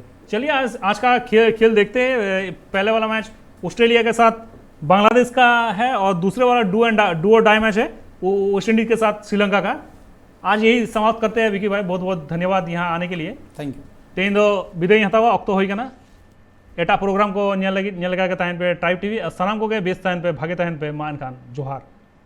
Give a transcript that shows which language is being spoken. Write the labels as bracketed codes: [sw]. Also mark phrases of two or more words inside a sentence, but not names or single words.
[hi] चलिए आज का खेल देखते हैं। पहले वाला मैच ऑस्ट्रेलिया के साथ बांग्लादेश का है, और दूसरे वाला डू और डाई मैच है वो वेस्ट इंडीज के साथ श्रीलंका का। आज यही समाप्त करते हैं विकी भाई, बहुत बहुत धन्यवाद यहाँ आने के लिए। [en] thank you. [sat] तेन दो विदाई हतावा अक्तो होई कना एटा प्रोग्राम को ᱧᱮᱞ ᱞᱟᱹᱜᱤᱫ ᱧᱮᱞ ᱞᱮᱜᱟ ᱜᱮ ᱛᱟᱦᱮᱱ ᱯᱮ ᱴᱨᱟइब ᱴᱤভি, ᱟᱨ ᱥᱟᱱᱟᱢ ᱠᱚᱜᱮ ᱵᱮᱥ ᱛᱟᱦᱮᱱ ᱯᱮ, ᱵᱷᱟᱜᱮ ᱛᱟᱦᱮᱱ ᱯᱮ। ᱢᱟ ᱮᱱᱠᱷᱟᱱ ᱡᱚᱦᱟᱨ।